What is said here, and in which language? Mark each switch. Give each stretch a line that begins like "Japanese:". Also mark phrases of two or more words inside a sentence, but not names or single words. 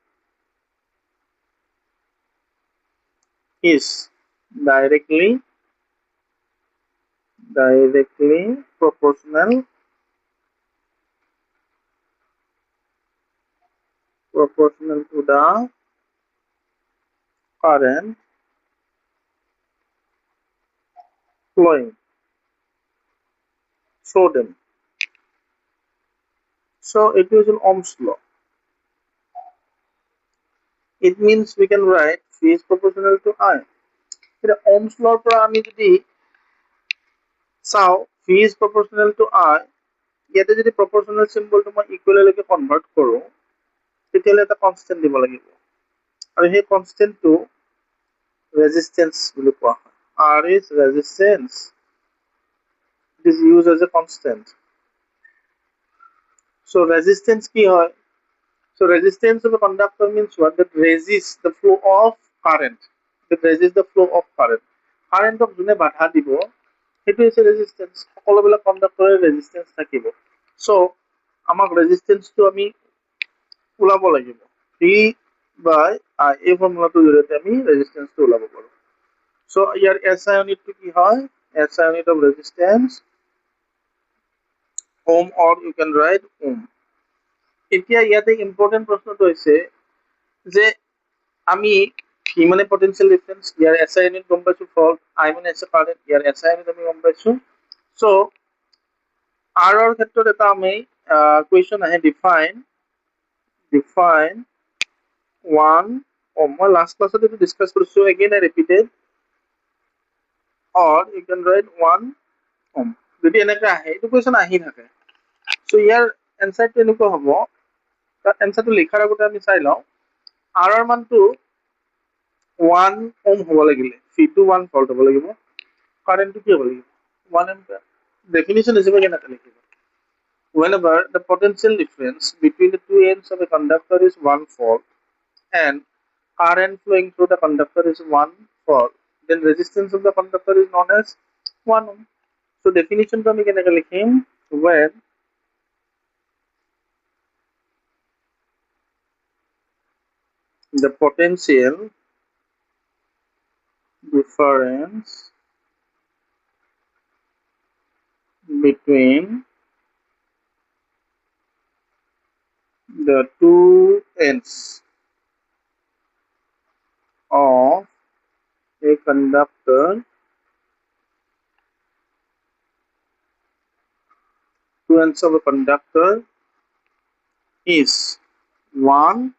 English: is directly proportional to the current flowing through them. So it is an Ohm's law. It means we can write V is proportional to I.
Assamese: এটা
English: Ohm's law
Assamese: পৰা আমি যদি চাও
English: V is proportional to I,
Assamese: ইয়াতে যদি
English: proportional symbol
Assamese: টো মই equal লৈকে কনভাৰ্ট কৰো তেতিয়ালে এটা কনস্ট্যান্ট দিব লাগিব আৰু সেই কনস্ট্যান্ট টো ৰেজিস্ট্যান্স বুলি কোৱা হয়।
English: R is resistance. It is used as a constant. So resistance
Assamese: কি হয়?
English: So resistance of a conductor means what? That resists the flow of current. Current of
Assamese: যোনে বাধা দিব সেইটো হৈছে ৰেজিস্ট্যান্স। সকলোবিলাক কন্ডাক্টৰৰ ৰেজিস্ট্যান্স থাকিব। So আমাক ৰেজিস্ট্যান্সটো আমি ওলাব লাগিব।
English: V by I
Assamese: এই ফৰ্মুলাটোৰ জৰিয়তে আমি ৰেজিস্ট্যান্সটো ওলাব পাৰো। So ইয়াৰ SI ইউনিটটো কি হয়?
English: SI unit of resistance ohm, or you can write ohm.
Assamese: এতিয়া ইয়াতে ইম্পৰ্টেন্ট প্ৰশ্নটো হৈছে যে আমি V মানে
English: potential difference,
Assamese: ইয়াৰ
English: SI unit
Assamese: গম পাইছো ভোল্ট, I মানে আছে কারেন্ট, ইয়াৰ
English: SI unit
Assamese: আমি গম পাইছো। সো R ৰ ক্ষেত্ৰত এটা আমি কুৱেশ্যন আহে ডিফাইন 1 ohm. মই
English: last class
Assamese: এটো ডিসকাস কৰিছো,
English: again I repeated, or you can write 1 ohm.
Assamese: যদি এনেকা আহে এটো কুৱেশ্যন আহি থাকে। সো ইয়াৰ এনসারটো এনেকুৱা হ'ব, তাৰ এনসারটো লিখাৰ আগতে আমি চাই লওঁ R ৰ মানটো 1 ohm হ'ব লাগিলে, V টো 1 ভোল্ট হ'ব লাগিব, কারেন্টটো কি হ'ব লাগিব 1 ampere. ডেফিনিশন হিচাপে কেনেকৈ লিখিব?
English: Whenever the potential difference between the two ends of a conductor is 1 volt and current flowing through the conductor is 1 volt, then resistance of the conductor is known as 1 ohm. So definition
Assamese: to আমি কেনেকৈ লিখিম?
English: When the potential difference between the two ends of a conductor is 1